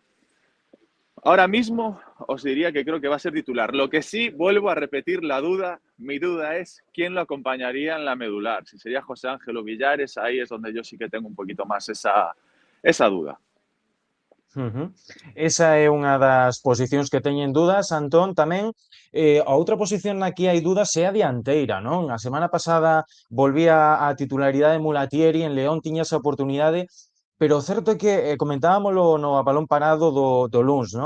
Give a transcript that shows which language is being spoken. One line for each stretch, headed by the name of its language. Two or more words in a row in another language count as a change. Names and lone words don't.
Spanish: Ahora mismo os diría que creo que va a ser titular. Lo que sí, vuelvo a repetir la duda. Mi duda es quién lo acompañaría en la medular. Si sería José Ángel o Villares, ahí es donde yo sí que tengo un poquito más esa duda.
Galician: Esa é unha das posicións que teñen dudas, Antón, tamén. A outra posición na que hai dudas é a dianteira, non? A semana pasada volvía a titularidade Mulatieri, en León tiña esa oportunidade, pero o certo é que comentábamolo no A Balón Parado do luns, non?